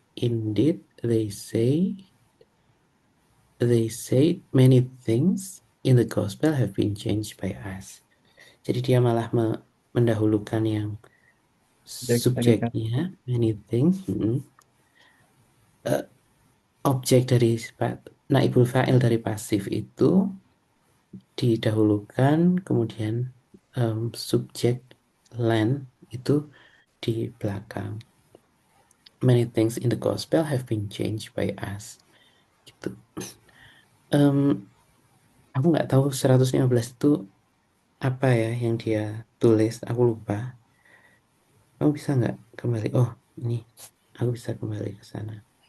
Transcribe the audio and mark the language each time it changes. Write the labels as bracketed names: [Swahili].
[English] Indeed they say many things in the gospel have been changed by us. [Indonesian] Jadi dia malah mendahulukan yang Jadi tadi kan subjeknya [English] many things, [Indonesian] eh, objek dari naibul fa'il dari pasif itu didahulukan, kemudian subjek land itu di belakang. [English] Many things in the gospel have been changed by us. [Indonesian] Gitu. Aku nggak tahu 115 itu apa ya yang dia tulis, aku lupa. Kamu bisa nggak kembali? Oh, ini aku bisa kembali ke sana.